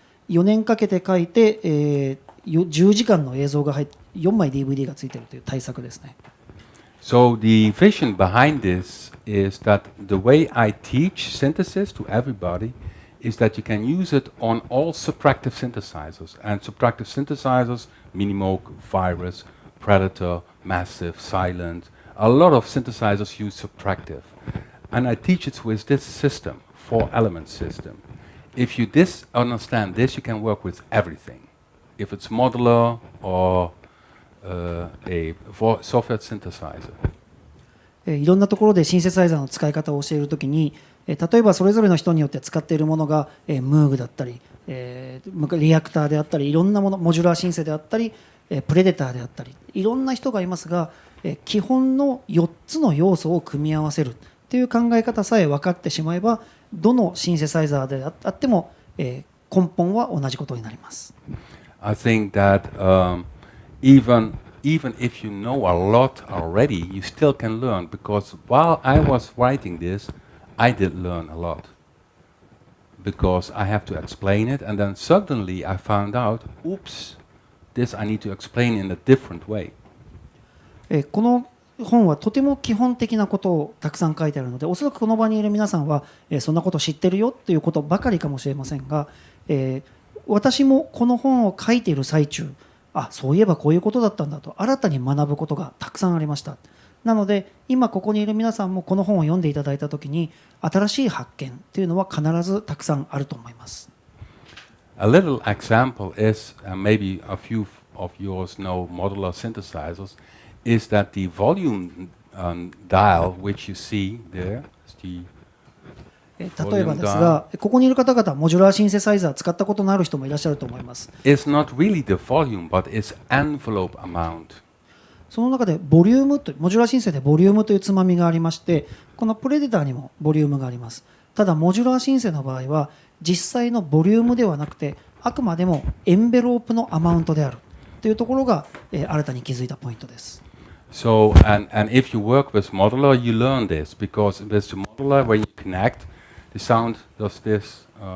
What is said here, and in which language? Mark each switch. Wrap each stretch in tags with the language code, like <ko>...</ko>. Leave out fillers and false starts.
<ja>4年かけて書いて、10時間の映像が入って4枚 DVD がついているという大作ですね。</ja> <en>So the vision behind this is that the way I teach synthesis to everybody is that you can use it on all subtractive synthesizers. And subtractive synthesizers, Minimoog, Virus, Predator, Massive, Silent, a lot of synthesizers use subtractive. And I teach it with this system, 4-element system. If you understand this, you can work with everything. If it's modular or a software synthesizer.</en> <ja>いろんなところでシンセサイザーの使い方を教えるときに、例えばそれぞれの人によって使っているものが、ムーグだったり、リアクターであったり、いろんなもの、モジュラーシンセであったり、プレデターであったり、いろんな人がいますが、基本の4つの要素を組み合わせるという考え方さえ分かってしまえば、どのシンセサイザーであっても、根本は同じことになります。</ja> <en>I think that even if you know a lot already, you still can learn because while I was writing this, I did learn a lot because I have to explain it and then suddenly I found out, oops, this I need to explain in a different way.</en> <ja>この本はとても基本的なことをたくさん書いてあるので、おそらくこの場にいる皆さんは、そんなこと知ってるよっていうことばかりかもしれませんが、私もこの本を書いている最中、そういえばこういうことだったんだと新たに学ぶことがたくさんありました。なので今ここにいる皆さんもこの本を読んでいただいたときに新しい発見というのは必ずたくさんあると思います。</ja> <en>A little example is, maybe a few of yours know modular synthesizers, is that the volume dial which you see there, is the</en> <ja>例えばですが、ここにいる方々はモジュラーシンセサイザー使ったことのある人もいらっしゃると思います。</ja> <en>is not really the volume, but it's envelope amount.</en> <ja>その中でボリュームとモジュラーシンセでボリュームというつまみがありまして、このプレデターにもボリュームがあります。ただモジュラーシンセの場合は実際のボリュームではなくて、あくまでもエンベロープのアマウントであるというところが、新たに気づいたポイントです。</ja> <en>So, and if you work with modular, you learn this, because with the modular, when you connect, the sound does this.</en>